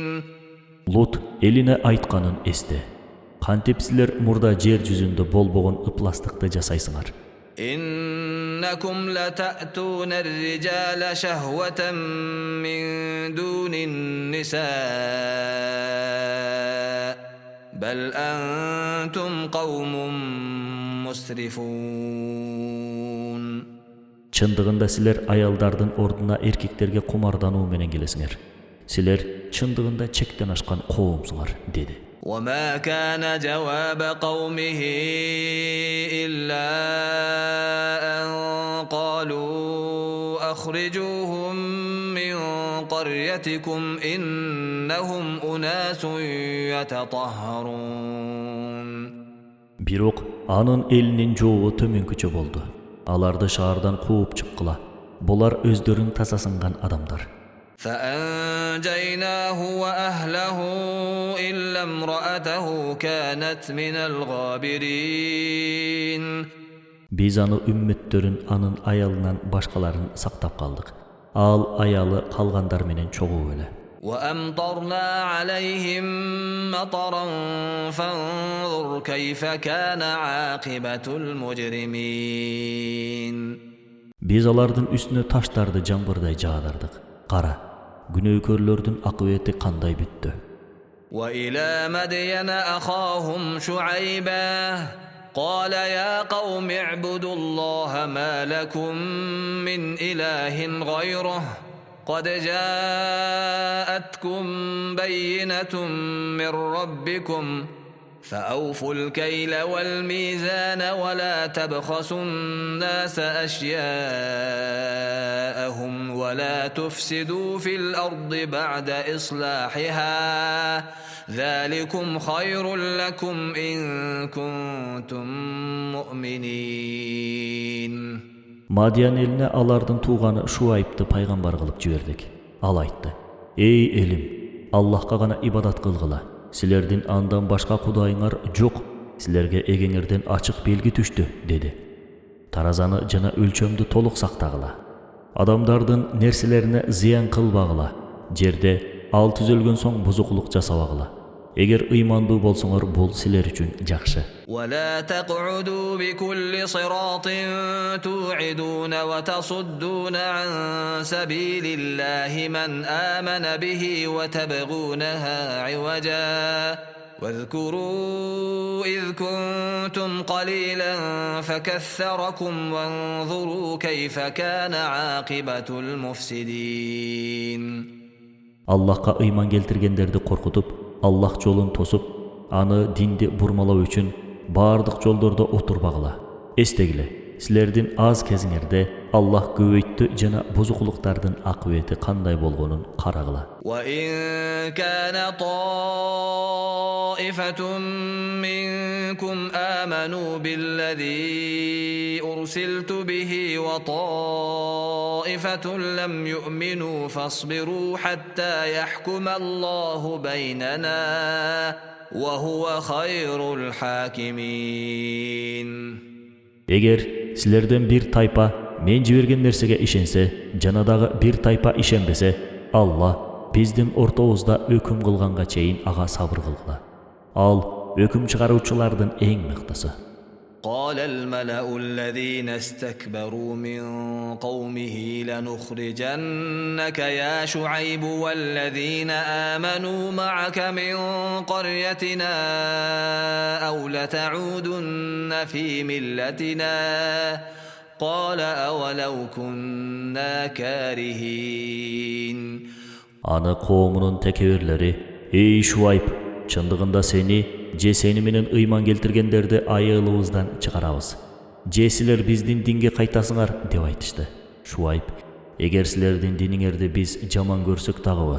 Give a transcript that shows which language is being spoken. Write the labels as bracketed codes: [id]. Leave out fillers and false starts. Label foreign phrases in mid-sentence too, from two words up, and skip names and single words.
[ky] Lut элине айтканын эсте. Кантип силер мурда жер жүзүндө болбогон ыпластыкты жасайсыңар. [ar] إنكم لتأتون الرجال شهوة من دون النساء بل أنتم قوم مسرفون. [ky] Чындыгында силер аялдардын ордуна эркектерге кумардануу менен келесиңер. Силер чындыгында чектен ашкан коомсуңар dedi. [ar] وما كان جواب قومه إلا أن قالوا أخرجوهم من قريتكم إنهم أناس يتطهرون. [ky] Бирок анын элинин жообу төмөнкүчө болду. Аларды шаардан кууп чыккыла. Булар өздөрүн тазасынган адамдар. [ar] فأنجيناه وأهله إلا امرأته كانت من الغابرين. [ky] Биз аны үммөттөрүн анын аялынан башкаларын сактап калдык. Ал аялы калгандар менен чогуу эле. [ar] وأمطرنا عليهم مطرا فانظر كيف كان عاقبة المجرمين. [ky] Биз алардын үстүнө таштарды жаңбырдай жаадырдык. Кара, күнөөкөрлөрдүн акыбети кандай бүттү. [ar] وإلى مدين أخاهم شعيبا قال يا قوم اعبدوا الله ما لكم من إله غيره قد جاءتكم بينة من ربكم فأوفوا الكيل والميزان ولا تبخسوا الناس أشياءهم ولا تفسدوا في الأرض بعد إصلاحها ذلكم خير لكم إن كنتم مؤمنين. [ky] Мадиян элине алардын тууганы Шуайбты пайгамбар кылып жибердик. Ал айтты: "Эй элим, Аллахка гана ибадат кылгыла. Силердин андан башка кудайыңар жок. Силерге эгеңерден ачык белги түштү" dedi. Таразаны жана өлчөмдү толук сактагыла. Адамдардын нерселерине зыян кылбагыла. Жерде ал түзөлгөн соң бузукулук жасабагыла. Эгер ыймандуу болсоңор, бул силер үчүн жакшы. [ar] ولا تقعدوا بكل صراط توعدون وتصدون عن سبيل الله من آمن به وتبغونها عوجا واذكروا إذ كنتم قليلا فكثركم وانظروا كيف كان عاقبة المفسدين. [ky] Аллахка ыйман келтиргендерди коркутуп, Аллах жолун тосуп, аны динди бурмалоо үчүн бардык жолдордо отурбагыла. Эстегиле, силердин аз кезиңерде Аллах көбөйттү жана бузукулуктардын акыбети кандай болгонун карагыла. [ar] وإن كان طائفة منكم آمنوا بالذي أرسلت به وطائفة لم يؤمنوا فاصبروا حتى يحكم الله بيننا وهو خير الحاكمين. [ky] Эгер силерден бир тайпа мен жиберген нерсеге ишенсе, жана дагы бир тайпа ишенбесе, Алла биздин ортобузда өкүм кылганга чейин ага сабыр кылгыла. Ал өкүм чыгаруучулардын эң мыктысы. [ar] قال الملأ الذين استكبروا من قومه لنخرجنك يا شعيب والذين آمنوا معك من قريتنا أو لتعودن في ملتنا قال أولو كنا كارهين. [ky] Аны коомунун текебирлери: "Эй Шуайб, чындыгында сени же сени менен ыйман келтиргендерди айылыбыздан чыгарабыз. Же силер биздин динге кайтасыңар" деп айтышты. Шуайб: "Эгер силердин диниңерди биз жаман көрсөк дагыбы?